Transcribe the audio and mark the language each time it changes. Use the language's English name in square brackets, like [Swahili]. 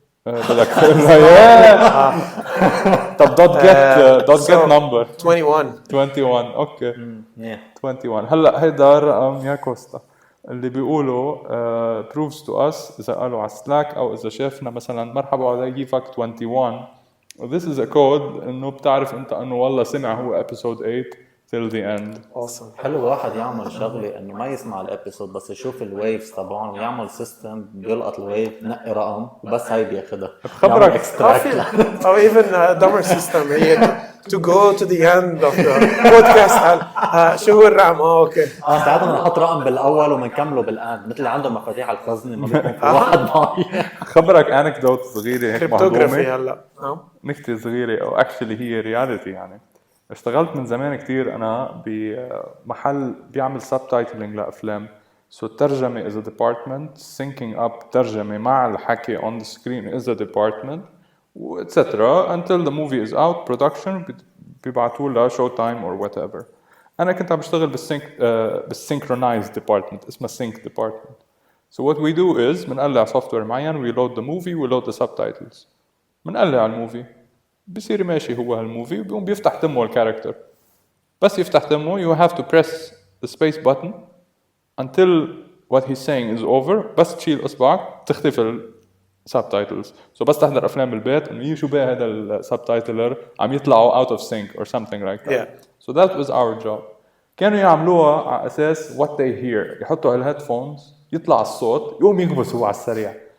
[Arabic] بدك تقولها طب دوت جيت نمبر 21. 21 اوكي 21 هلا هيدا الرقم يا كوستا اللي بيقولوا [English] proves to us [Arabic] اذا قالوا على سلاك او اذا شافنا مثلا مرحبا [English] I give 21 This is a code [Arabic] إنه بتعرف أنت إنه والله سمع هو [English] episode 8 till the end. awesome. [Arabic] حلو واحد يعمل شغله انه ما يسمع الابيسود بس يشوف الويفز تبعهم ويعمل سيستم بيلقط الويف نقي رقم وبس هاي بياخذها. خبرك [English] or even a dumber system [Arabic] هي [English] to go to the end of the podcast. [Arabic] شو هو الرقم؟ اوكي. ساعات بنحط رقم بالاول وبنكمله بالاند مثل اللي عندهم مفاتيح الخزنه ما بيكون في واحد ضايع. خبرك انكدوت صغيره هيك كريبتوغرافي هلا. نكته صغيره او اكشلي هي رياليتي. يعني اشتغلت من زمان كتير انا بمحل بيعمل سبتايتلينج لافلام. [English] So الترجمه is a department, syncing up [Arabic] ترجمه مع الحكي [English] on the screen is a department, etc. until the movie is out. Production [Arabic] بيبعتوا لها [English] show time or whatever. [Arabic] أنا كنت عم بشتغل بالsynchronized department اسمه sync department. [English] So what we do is [Arabic] بنقلع [English] software معين, we load the movie, we load the subtitles. [Arabic] بنقلع الموفي بصير ماشي هو هالموفي وبيقوم بيفتح تمه الكاركتر. بس يفتح تمه [English] you have to press the space button until what he's saying is over. [Arabic] بس تشيل إصبعك تختفي subtitles. So بس تحضر أفلام بالبيت إنه شو بقى هذا السبتايتلر عم يطلعوا [English] out of sync or something like that. Yeah. So that was our job. [Arabic] كانوا يعملوها على أساس [English] what they hear. [Arabic] يحطوا الهيدفونز يطلع الصوت يقوم يكبس هو على السريع.